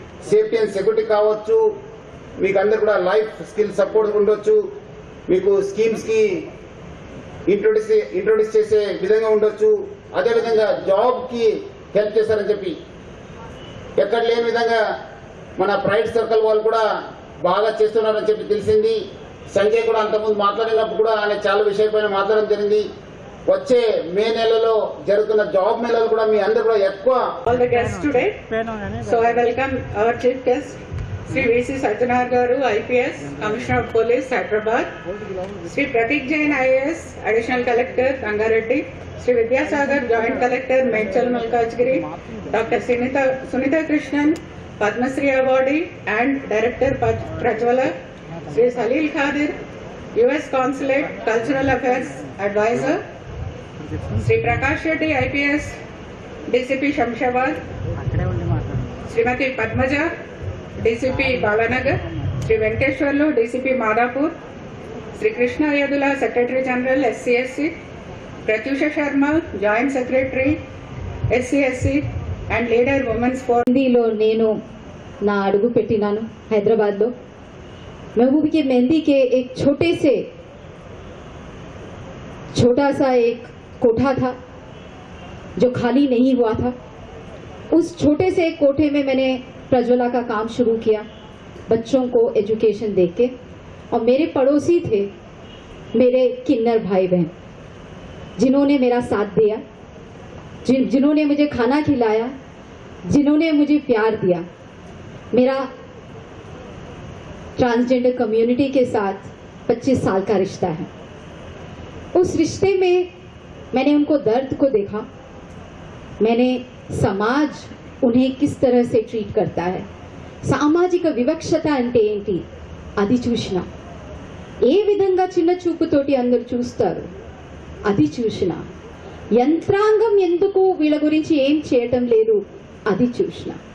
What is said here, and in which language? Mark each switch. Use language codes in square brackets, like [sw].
[te] Safety and security కావచ్చు, మీకు అందరు కూడా లైఫ్ స్కిల్ సపోర్ట్ ఉండొచ్చు, మీకు స్కీమ్స్ కి ఇంట్రొడ్యూస్ చేసే విధంగా ఉండొచ్చు, అదేవిధంగా జాబ్ కి హెల్ప్ చేస్తారని చెప్పి ఎక్కడ లేని విధంగా మన ప్రైవేట్ సర్కిల్ వాళ్ళు కూడా బాగా చేస్తున్నారని చెప్పి తెలిసింది. సంజయ్ కూడా అంతకుముందు మాట్లాడినప్పుడు కూడా ఆయన చాలా విషయాలపైన మాట్లాడడం జరిగింది. వచ్చే మే నెలలో జరుగుతున్న జాబ్ మేళలు కూడా మీ అందరూ కూడా ఎక్కువ. [en] All the guests today. So I welcome our chief guest, Sri V.C. Sajjanar Garu, IPS, Commissioner of Police, Hyderabad. Sri Pratik Jain, IAS, Additional Collector, Rangareddy. Sri Vidyasagar, Joint Collector, Medchal Malkajgiri. Dr. Sunita Krishnan, Padma Shri Awardee and Director Prajwala. Sri Salil Khadir, US Consulate, Cultural Affairs Advisor. Sri Prakash Reddy, IPS, DCP Shamshabad. Srimati Padmaja, DCP Balanagar. Sri Venkeshwarlu, DCP Madhapur. Sri Krishna Yadula, Secretary General, SCSC. Pratyusha Sharma, Joint Secretary, SCSC and Leader Women's Forum. [te] मेहंदीలో నేను నా అడుగు పెట్టినాను హైదరాబాద్లో. [hi] महबूब की मेहंदी के एक छोटा सा एक कोठा था जो खाली नहीं हुआ था. उस छोटे से एक कोठे में मैंने प्रज्वला का काम शुरू किया, बच्चों को एजुकेशन देके. और मेरे पड़ोसी थे मेरे किन्नर भाई बहन, जिन्होंने मेरा साथ दिया, जिन्होंने मुझे खाना खिलाया, जिन्होंने मुझे प्यार दिया. मेरा ट्रांसजेंडर कम्युनिटी के साथ 25 साल का रिश्ता है. उस रिश्ते में मैंने उनको दर्द को देखा, मैंने समाज उन्हें किस तरह से ट्रीट करता है, [te] సామాజిక వివక్షత అంటే ఏంటి అది చూసిన, ఏ విధంగా చిన్న చూపుతోటి అందరు చూస్తారు అది చూసిన, యంత్రాంగం ఎందుకు వీళ్ళ గురించి ఏం చేయటం లేదు అది చూసిన.